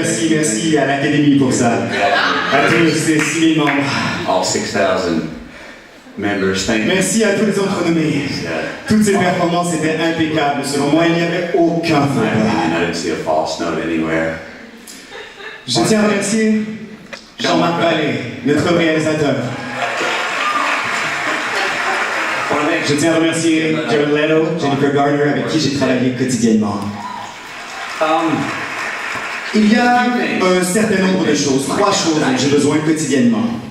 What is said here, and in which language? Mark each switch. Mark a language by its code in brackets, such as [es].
[fr] Merci à l'Académie pour ça. À tous les 6 000 membres. [en] All 6,000 members, thank you. [fr] Merci à tous les autres nommés. Toutes ces performances étaient impeccables. Selon moi, il n'y avait aucun faux pas. [en] I didn't see a false note anywhere. [fr] Je tiens à remercier Jean-Marc Vallée, notre réalisateur. Je tiens à remercier Jared Leto, Jennifer Garner, avec qui j'ai travaillé quotidiennement. Il y a un certain nombre de choses, 3 choses dont j'ai besoin quotidiennement.